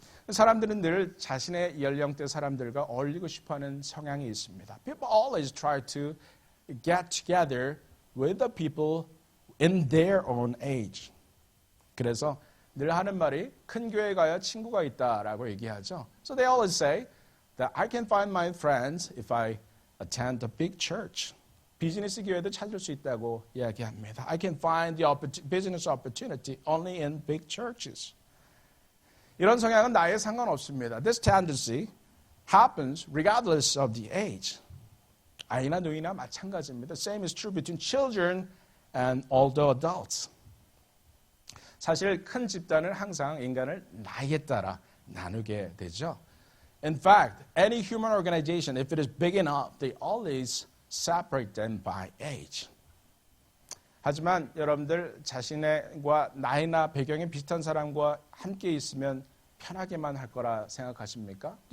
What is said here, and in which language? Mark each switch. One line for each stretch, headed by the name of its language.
Korean: 사람들은 늘 자신의 연령대 사람들과 어울리고 싶어하는 성향이 있습니다.
English: People always try to get together with the people in their own age.
Korean: 그래서 늘 하는 말이 큰 교회 가야 친구가 있다라고 얘기하죠.
English: So they always say that I can find my friends if I attend a big church.
Korean: 비즈니스 교회도 찾을 수 있다고 이야기합니다.
English: I can find the business opportunity only in big churches.
Korean: 이런 성향은 나이에 상관없습니다.
English: This tendency happens regardless of the age.
Korean: 아이나 노이나 마찬가지입니다.
English: Same is true between children and older adults.
Korean: 사실 큰 집단은 항상 인간을 나이에 따라 나누게 되죠.
English: In fact, any human organization, if it is big enough, they always separate them by age.
Korean: 하지만 여러분들 자신과 나이나 배경이 비슷한 사람과 함께 있으면 편하게만 할 거라 생각하십니까?